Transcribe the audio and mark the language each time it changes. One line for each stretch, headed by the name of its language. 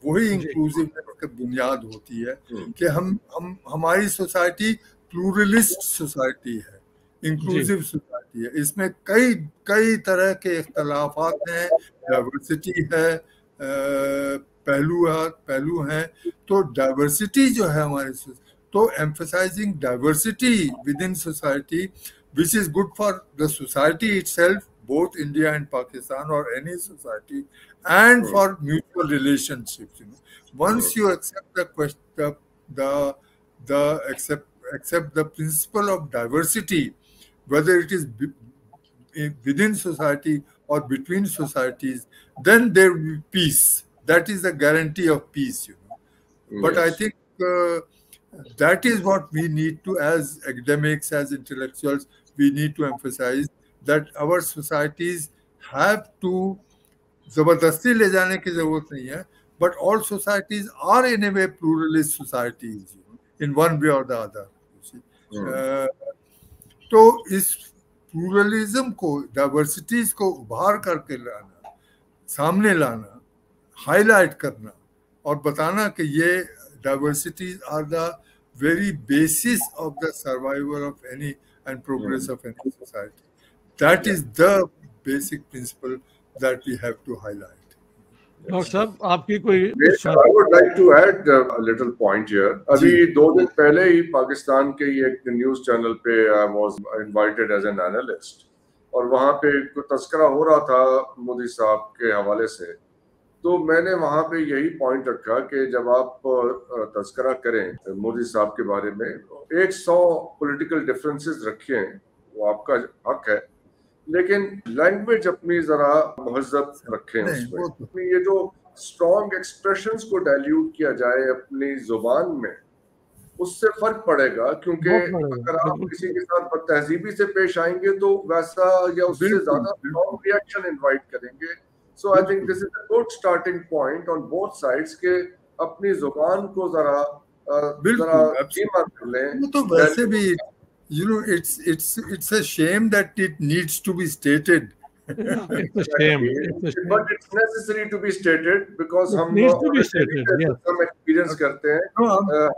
Hindi: वही इंक्लूसिवनेस की बुनियाद होती है कि हम हमारी सोसाइटी प्लूरलिस्ट सोसाइटी है, इंक्लूसिव सोसाइटी है। इसमें कई तरह के इख्तलाफात हैं, डाइवर्सिटी है, पहलू हैं। तो डाइवर्सिटी जो है हमारे,
English: तो emphasising diversity within society, which is good for the society itself, both India and Pakistan or any society, and for mutual relationships. You know, once you accept accept the principle of diversity, whether it is within society or between societies, then there will be peace. That is the guarantee of peace. You know, but I think that is what we need to, as academics, as intellectuals, we need to emphasize that our societies have to,
Hindi: जबरदस्ती ले जाने की जरूरत नहीं है,
English: but all societies are in a way pluralist societies, you know, in one way or the other.
Hindi: तो इस pluralism को, डाइवर्सिटीज को उभार करके लाना, सामने लाना, हाईलाइट करना और बताना कि ये
English: diversities are the very basis of the survival of any and progress of any society. That is the basic principle that we have to highlight.
Hindi: Doctor साहब आपकी कोई?
English: I would like to add a little point here.
Hindi: अभी 2 दिन पहले ही पाकिस्तान के एक news channel पे
English: I was invited as an analyst,
Hindi: और वहाँ पे तस्करा हो रहा था मोदी साहब के हवाले से। तो मैंने वहाँ पे यही पॉइंट रखा कि जब आप तस्करा करें मोदी साहब के बारे में, 100 पॉलिटिकल डिफरेंसेस रखें, वो आपका हक है, लेकिन लैंग्वेज अपनी जरा महज़ब रखें उसमें। ये जो स्ट्रॉन्ग एक्सप्रेशंस को डाइल्यूट किया जाए अपनी जुबान में, उससे फर्क पड़ेगा। क्योंकि अगर आप किसी के साथ बदतहजीबी से पेश आएंगे तो वैसा या उससे ज्यादा स्ट्रॉन्ग रिएक्शन इनवाइट करेंगे।
English: So I think this is a good starting point on both sides
Hindi: के अपनी जुबान को जरा धीमा कर लें। तो वैसे भी,
English: you know, it's a shame that it needs to be stated. It's a shame. But it's necessary to be stated because
Hindi: हम experience करते हैं।